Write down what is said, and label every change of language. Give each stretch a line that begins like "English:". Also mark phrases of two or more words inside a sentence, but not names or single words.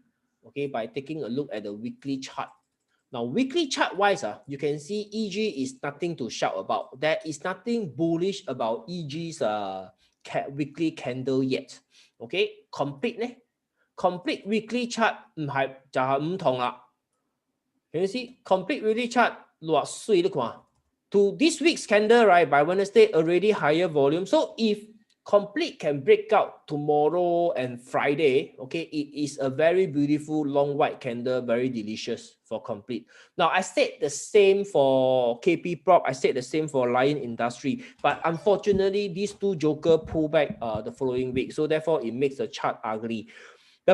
English: Okay, by taking a look at the weekly chart. Now, weekly chart wise, you can see EG is nothing to shout about. There is nothing bullish about EG's weekly candle yet. Okay, complete weekly chart
Cantonese: 唔係就係唔同啦。
English: Can you see complete weekly chart
Cantonese: 落水你看
English: to this week's candle, right, by Wednesday already higher volume. So if complete can break out tomorrow and Friday, okay, it is a very beautiful long white candle, very delicious for complete. Now I said the same for KP Prop, I said the same for Lion Industry, but unfortunately these two joker pull back the following week, so therefore it makes the chart ugly.